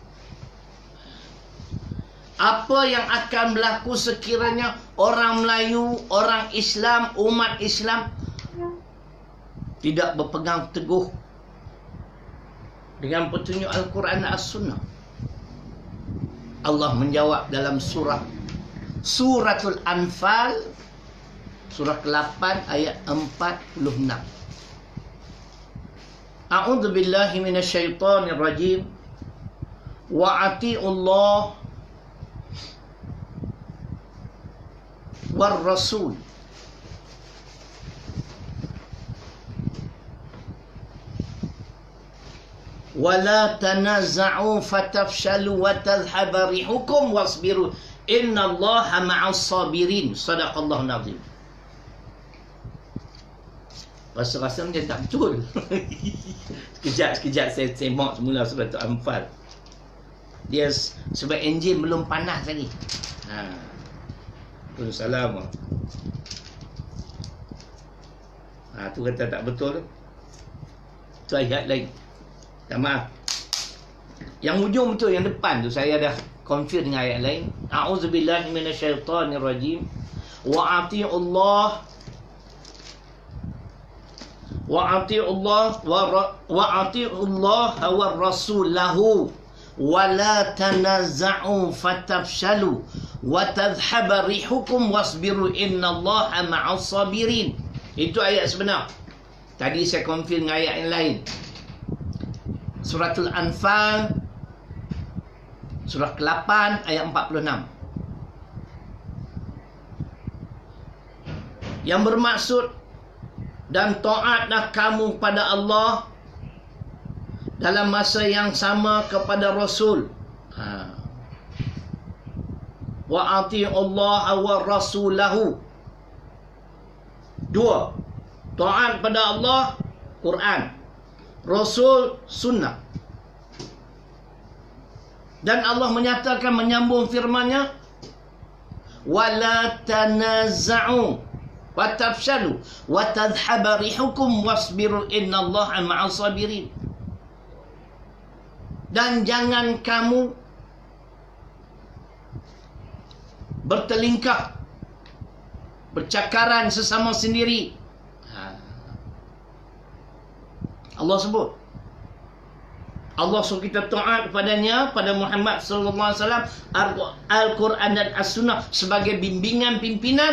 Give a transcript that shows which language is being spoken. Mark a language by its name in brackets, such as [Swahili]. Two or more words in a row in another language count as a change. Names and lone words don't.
[Malay] Apa yang akan berlaku sekiranya orang Melayu, orang Islam, umat Islam tidak berpegang teguh dengan petunjuk Al-Quran dan As-Sunnah? Allah menjawab dalam Suratul Anfal, surah ke-8 ayat 46. [Arabic] أعوذ بالله من الشيطان الرجيم. وأطيعوا الله والرسول ولا تنازعوا فتفشلوا وتذهب ريحكم واصبروا إن الله مع الصابرين. صدق الله العظيم. [Malay] Rasa-rasa macam tak betul. Sekejap saya semak semula surah Al-Anfal. Dia sebab enjin belum panas lagi. Salam. Tu kata tak betul. Tu ayat lain. Tak maaf. Yang hujung betul, yang depan tu saya dah confuse dengan ayat lain. [Arabic] أعوذ بالله من الشيطان الرجيم. وأطيعوا الله ورسوله ولا تنازعوا فتفشلوا وتذهب ريحكم واصبروا إن الله مع الصابرين. [Malay] Itu ayat sebenar. Tadi saya confuse dengan ayat yang lain. Suratul Anfal, surah ke-8 ayat 46. Yang bermaksud, dan taatlah kamu pada Allah dalam masa yang sama kepada Rasul. [Arabic] وأطيعوا الله ورسوله. [Malay] Dua, taat pada Allah, Quran, Rasul, Sunnah. Dan Allah menyatakan, menyambung firman-Nya, [Arabic] ولا تنازعوا وتفشلوا وتذهب ريحكم واصبروا إن الله مع الصابرين. [Malay] Dan jangan kamu bertelingkah, bercakaran sesama sendiri. Allah sebut. Allah suruh kita taat kepadanya, pada Muhammad [Arabic] صلى الله عليه وسلم, [Malay] Al-Quran dan As-Sunnah sebagai bimbingan pimpinan.